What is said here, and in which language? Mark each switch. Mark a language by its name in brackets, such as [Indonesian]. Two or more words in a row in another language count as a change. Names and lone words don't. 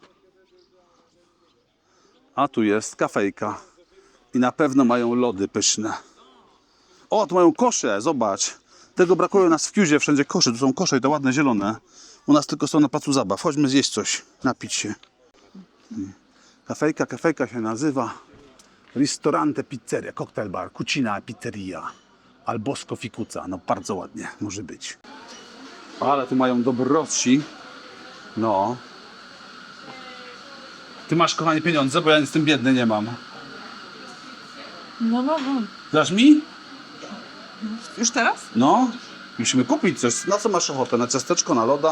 [Polish] A tu jest kafejka. I na pewno mają lody pyszne. O, tu mają kosze, zobacz. Tego brakuje u nas w Kiuzie, wszędzie kosze. Tu są kosze i to ładne, zielone. U nas tylko są na placu zabaw. Chodźmy zjeść coś, napić się. Kafejka się nazywa Ristorante Pizzeria, Cocktail Bar, Cucina Pizzeria, Al Bosco Ficuzza. No bardzo ładnie, może być. Ale tu mają dobroci. No. Ty masz, kochanie, pieniądze, bo ja nic z tym biedny nie mam. No. Dasz mi? Już teraz? No. Musimy kupić coś. Na co masz ochotę? Na ciasteczko, na loda?